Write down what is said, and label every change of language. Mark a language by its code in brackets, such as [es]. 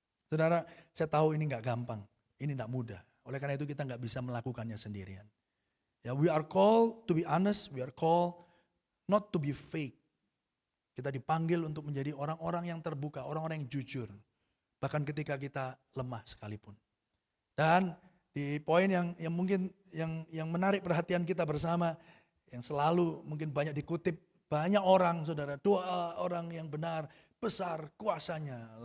[id] Saudara, saya tahu ini nggak gampang, ini nggak mudah. Oleh karena itu kita nggak bisa melakukannya sendirian. [en] Ya, we are called to be honest, we are called not to be fake. [id] Kita dipanggil untuk menjadi orang-orang yang terbuka, orang-orang yang jujur. Bahkan ketika kita lemah sekalipun. Dan di poin yang mungkin yang menarik perhatian kita bersama, yang selalu mungkin banyak dikutip banyak orang, saudara, doa orang yang benar besar kuasanya.